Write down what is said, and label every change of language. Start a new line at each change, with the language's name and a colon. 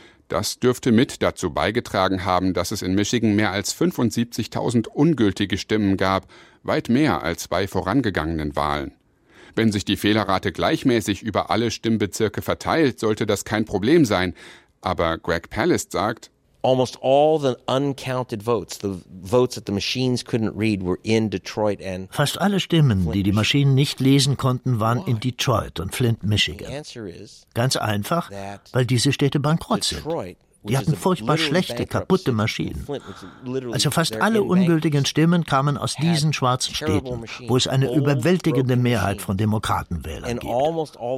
German: Das dürfte mit dazu beigetragen haben, dass es in Michigan mehr als 75.000 ungültige Stimmen gab, weit mehr als bei vorangegangenen Wahlen. Wenn sich die Fehlerrate gleichmäßig über alle Stimmbezirke verteilt, sollte das kein Problem sein. Aber Greg Palast sagt,
English: almost all the uncounted votes, the votes that the machines couldn't read, were in Detroit and
German: fast alle Stimmen, die die Maschinen nicht lesen konnten, waren in Detroit und Flint, Michigan. Ganz einfach, weil diese Städte bankrott sind. Die hatten furchtbar schlechte, kaputte Maschinen. Also fast alle ungültigen Stimmen kamen aus diesen schwarzen Städten, wo es eine überwältigende Mehrheit von Demokratenwählern gibt.